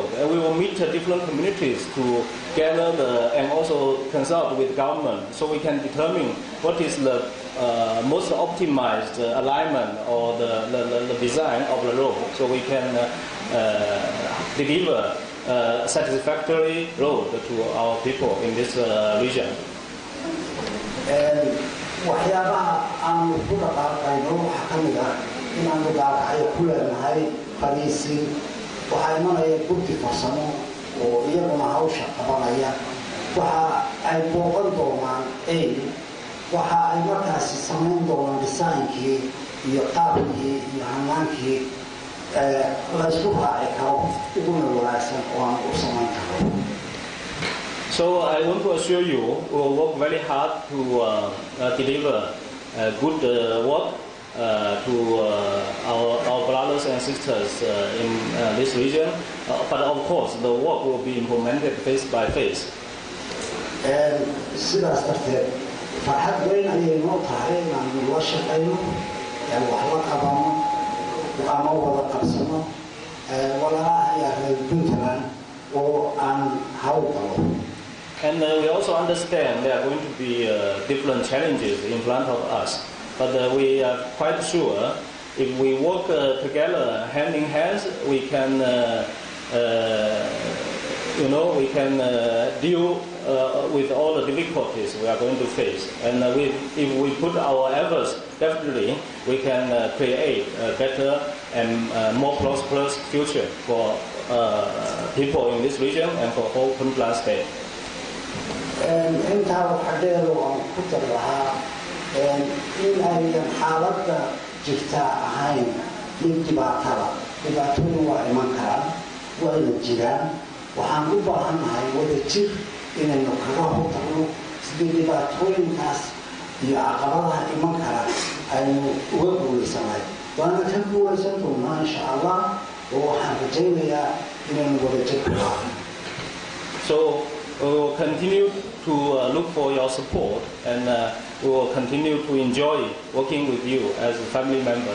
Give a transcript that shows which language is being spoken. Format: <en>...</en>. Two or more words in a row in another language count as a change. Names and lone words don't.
<en>And we will meet different communities to gather and also consult with government so we can determine what is the most optimized alignment or the design of the road so we can deliver a satisfactory road to our people in this region.</en> <so>waxyaabaha aan ku dhaqaaqayno waxa ka mid ah inaan Kalkaxay ku leenahay fariisin waxaa imanaya guddi farsamo oo iyaguna hawsha qabanaya waxa ay booqan doonaan Eyl waxa ay markaasi samayn doonaan designkii iyo qaabkii iyo hanaankii la isku raaci karo uguna wanaagsan oo aan u samayn karo.</so> <en>So I want to assure you, we will work very hard to deliver good work to our brothers and sisters in this region. But of course, the work will be implemented phase by phase.</en> <so>sidaas darteed farxad weyn ayay noo tahay inaan la shaqayno wax la qabano ama wada qabsano walaalaha iyo reer Puntland oo aan hawl qabo.</so> <en>And we also understand there are going to be different challenges in front of us. But we are quite sure if we work together hand in hand, we can, we can deal with all the difficulties we are going to face. And if we put our efforts, definitely we can create a better and more prosperous future for people in this region and for whole Puntland state.</en> <so>intaa waxaa dheer oo aan ku dar lahaa in aynan xaaladda jirtaa ahayn mid dhibaatooyin waa iman karaan wayna jiraan waxaan u baahannahay wadajir inaynu kaga hortagno sidii dhibaatooyinkaas iyo caqabadaha iman kara aynu uga guulaysanahay waana ka guulaysan doonaa</so> <ar>insha allah</ar> <so>oo waxaan rajaynayaa inaynu wadajir ku lahaano.</so> <en>So we will continue to look for your support, and we will continue to enjoy working with you as family members.</en>